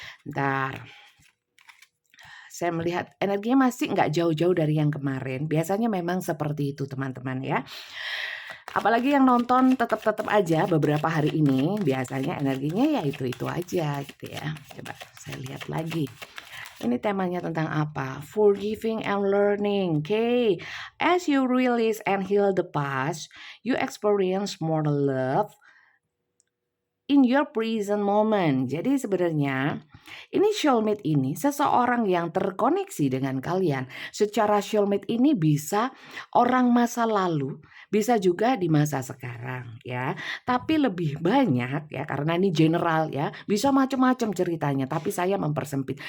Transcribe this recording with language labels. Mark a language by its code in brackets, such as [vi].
[id] Ntar saya melihat energinya masih nggak jauh-jauh dari yang kemarin. Biasanya memang seperti itu teman-teman ya. Apalagi yang nonton tetap aja beberapa hari ini, biasanya energinya ya itu aja gitu ya. Coba saya lihat lagi. Ini temanya tentang apa? [en] Forgiving and learning. Okay. As you release and heal the past, you experience more love in your present moment. [id] Jadi sebenarnya ini soulmate ini seseorang yang terkoneksi dengan kalian. Secara soulmate ini bisa orang masa lalu, bisa juga di masa sekarang ya. Tapi lebih banyak ya karena ini general ya, bisa macam-macam ceritanya, tapi saya mempersempit.